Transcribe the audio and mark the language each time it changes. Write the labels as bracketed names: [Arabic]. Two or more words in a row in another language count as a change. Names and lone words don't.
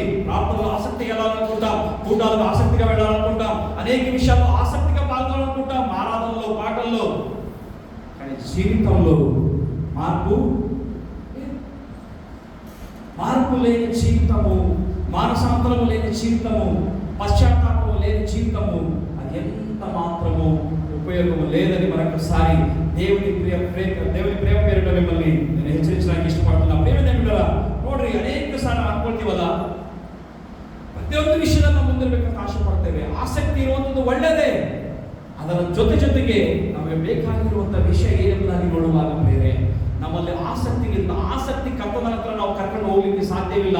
[Telugu] ప్రార్థనలో ఆసక్తి వెళ్ళాలనుకుంటాం, కూటాలకు ఆసక్తిగా వెళ్ళాలనుకుంటాం, అనేక విషయాల్లో ఆసక్తిగా పాల్గొనాలనుకుంటాం, ఆరాధనలో, పాటల్లో, కానీ జీవితంలో మార్పు లేని జీవితము, మానసాంతరము లేని జీవితము, పశ్చాత్తాపము లేని జీవితము, అది ఎంత మాత్రము ఉపయోగము లేదని మరొకసారి దేవుని ప్రేమ పేరుతో మిమ్మల్ని నేను హెచ్చరించడానికి ఇష్టపడుతున్నా. ప్రేమ దేవుడా, [Kannada] ನೋಡ್ರಿ ಅನೇಕ ಸಾಲ ಅನ್ಕೊಳ್ತೀವಲ್ಲ, ಪ್ರತಿಯೊಂದು ವಿಷಯದಲ್ಲಿ ಮುಂದೆ ಬೇಕಂತ ಆಸೆ ಪಡ್ತೇವೆ. ಆಸಕ್ತಿ ಇರುವಂಥದ್ದು ಒಳ್ಳೆಯದೇ, ಅದರ ಜೊತೆಗೆ ನಮಗೆ ಬೇಕಾಗಿರುವಂಥ ವಿಷಯ ಏನೆಂಬುದಾಗಿ ನೋಡುವಾಗ ಬೇರೆ ನಮ್ಮಲ್ಲಿ ಆಸಕ್ತಿ ಕರ್ತನ ಹತ್ರ ನಾವು ಕರ್ಕೊಂಡು ಹೋಗ್ಲಿಕ್ಕೆ ಸಾಧ್ಯವಿಲ್ಲ.